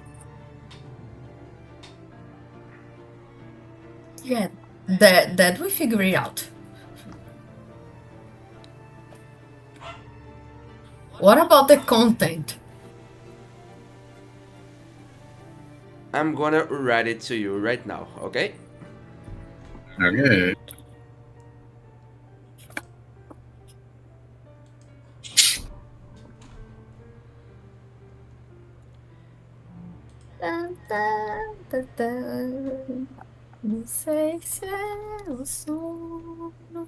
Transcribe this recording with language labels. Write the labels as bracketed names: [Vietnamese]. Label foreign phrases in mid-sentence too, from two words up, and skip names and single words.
[English] Yeah, that we figure it out. What about the content? I'm gonna write it to you right now, okay? Okay. Tan, tan, tan, tan. [Portuguese] Não sei se é o sono.